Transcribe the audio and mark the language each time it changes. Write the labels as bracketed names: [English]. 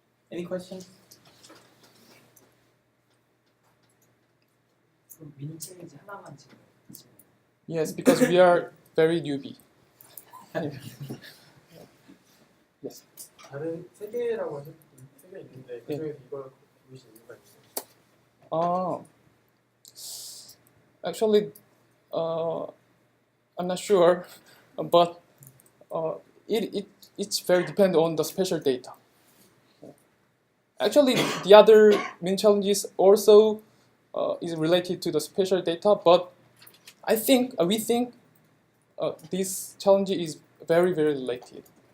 [English] Any questions? Yes, because we are very newbie. Yes. [Korean] 다른 세 개라고 하셨 세 개 있는데 그 중에서 이걸 고르신 이유가 있어요? [English] Actually, I'm not sure, but it's very depend on the special data. Actually, the other main challenges also is related to the special data, but we think this challenge is very related.